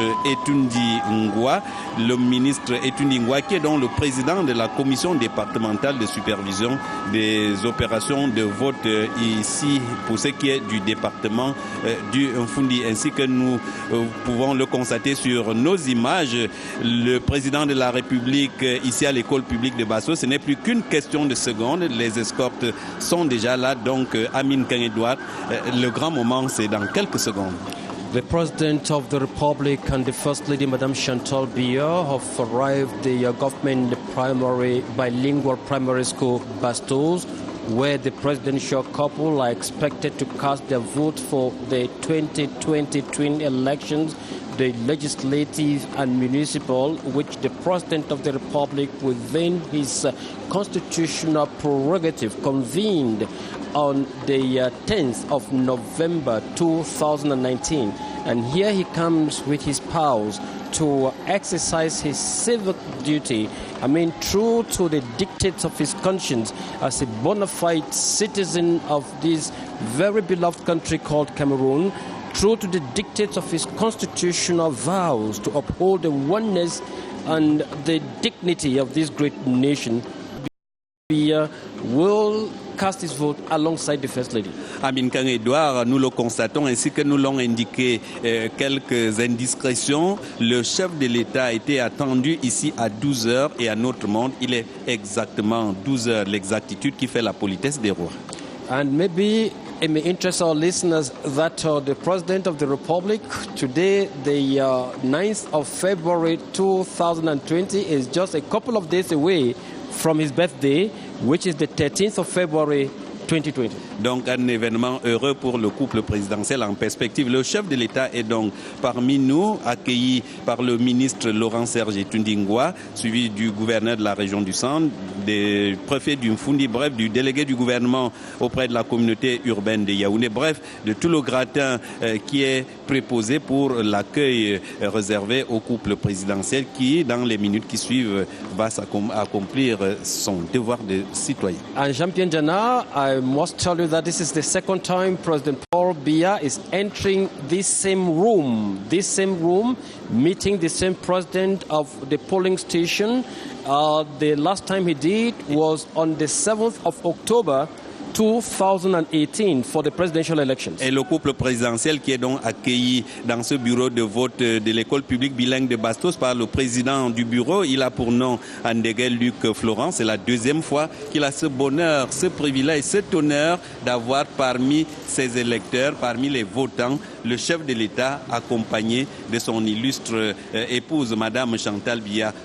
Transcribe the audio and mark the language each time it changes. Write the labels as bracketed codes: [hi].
[fr] Etundi Ngwa, le ministre Etundi Ngwa, qui est donc le président de la commission départementale de supervision des opérations de vote ici, pour ce qui est du département du Mfundi, ainsi que nous pouvons le constater sur nos images. Le président de la République ici à l'école publique de Bastos, ce n'est plus qu'une question de secondes. Les escortes sont déjà là, donc Aminken Edouard, le grand moment c'est dans quelques secondes. [en] The President of the Republic and the First Lady, Madame Chantal Biya, have arrived at the government bilingual primary school Bastos, where the presidential couple are expected to cast their vote for the 2020 twin elections, the legislative and municipal, which the President of the Republic, within his constitutional prerogative, convened on the 10th of November 2019. And here he comes with his pals to exercise his civic duty, true to the dictates of his conscience as a bona fide citizen of this very beloved country called Cameroon, true to the dictates of his constitutional vows to uphold the oneness and the dignity of this great nation. Will cast his vote alongside the First Lady. [fr] Aminken Edouard, nous le constatons, ainsi que nous l'ont indiqué quelques indiscrétions. Le chef de l'État a été attendu ici à 12h et à notre monde, il est exactement 12h, l'exactitude qui fait la politesse des rois. [en] And maybe it may interest our listeners that the President of the Republic, today, the 9th of February 2020, is just a couple of days away from his birthday, which is the 13th of February 2020. [fr] Donc un événement heureux pour le couple présidentiel en perspective. Le chef de l'État est donc parmi nous, accueilli par le ministre Laurent-Serge Tundingwa, suivi du gouverneur de la région du Centre, des préfets du Mfundi, bref, du délégué du gouvernement auprès de la communauté urbaine de Yaoundé, bref, de tout le gratin qui est préposé pour l'accueil réservé au couple présidentiel qui, dans les minutes qui suivent, va accomplir son devoir de citoyen. [en] And Jean-Pierre Jana, I must tell you that this is the second time President Paul Biya is entering this same room, meeting the same president of the polling station. The last time he did was on the 7th of October 2018 for the presidential elections. [fr] Et le couple présidentiel qui est donc accueilli dans ce bureau de vote de l'école publique bilingue de Bastos par le président du bureau, il a pour nom Andegel Luc Florent. C'est la deuxième fois qu'il a ce bonheur, ce privilège, cet honneur d'avoir parmi ses électeurs, parmi les votants, le chef de l'État accompagné de son illustre épouse, Madame Chantal Biya.